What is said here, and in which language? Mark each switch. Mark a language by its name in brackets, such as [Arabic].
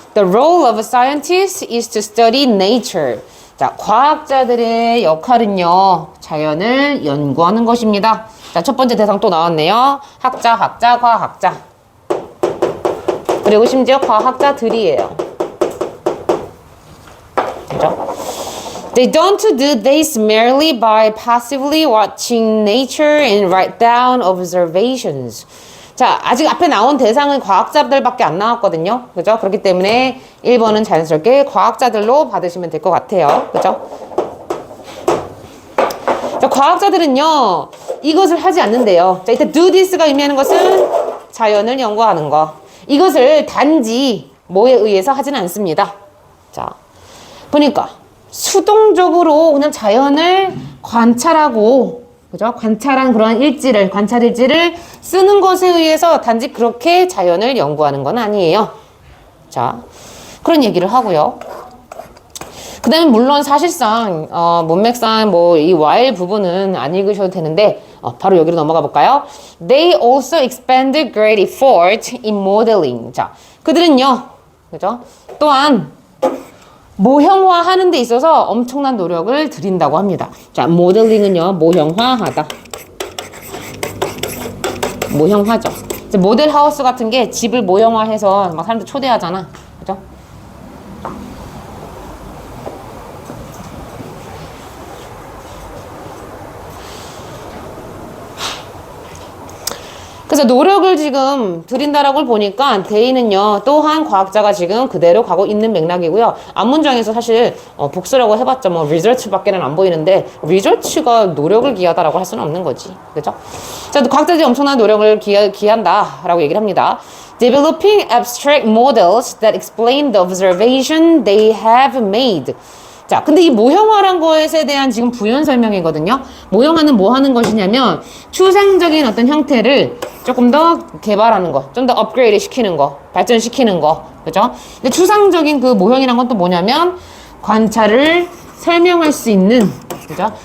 [English] The role of a scientist is to study nature. [Korean] 자, 과학자들의 역할은요. 자연을 연구하는 것입니다. 자, 첫 번째 대상 또 나왔네요. 학자, 과학자. 그리고 심지어 과학자들이에요. 그죠? [English] They don't do this merely by passively watching nature and write down observations. [Korean] 자, 아직 앞에 나온 대상은 과학자들밖에 안 나왔거든요. 그죠? 그렇기 때문에 1번은 자연스럽게 과학자들로 받으시면 될 것 같아요. 그죠? 자, 과학자들은요, 이것을 하지 않는데요. 자, 이때 [English] do this [Korean] 가 의미하는 것은 자연을 연구하는 거. 이것을 단지 뭐에 의해서 하지는 않습니다. 자, 보니까 수동적으로 그냥 자연을 관찰하고, 그죠? 관찰한 그런 관찰 일지를 쓰는 것에 의해서 단지 그렇게 자연을 연구하는 건 아니에요. 자, 그런 얘기를 하고요. 그 다음에 물론 사실상, 문맥상 이 while 부분은 안 읽으셔도 되는데, 바로 여기로 넘어가 볼까요? [English] They also expended great effort in modeling. [Korean] 자, 그들은요, 그죠? 또한, 모형화 하는 데 있어서 엄청난 노력을 들인다고 합니다. 자, 모델링은요, 모형화하다. 모형화죠. 이제 모델 하우스 같은 게 집을 모형화해서 막 사람들 초대하잖아. 그죠? 그래서 노력을 지금 들인다라고 보니까 대의는요, 또한 과학자가 지금 그대로 가고 있는 맥락이고요. 앞문장에서 사실 복수라고 해봤자 뭐 research밖에는 안 보이는데 research가 노력을 기하다라고 할 수는 없는 거지. 그죠? 자, 과학자들이 엄청난 노력을 기한다라고 얘기를 합니다. [English] Developing abstract models that explain the observation they have made. [Korean] 자, 근데 이 모형화란 것에 대한 지금 부연 설명이거든요. 모형화는 뭐 하는 것이냐면 추상적인 어떤 형태를 조금 더 개발하는 거, 좀 더 업그레이드 시키는 거, 발전시키는 거, 그죠? 근데 추상적인 그 모형이란 건 또 뭐냐면 관찰을 설명할 수 있는, 그죠?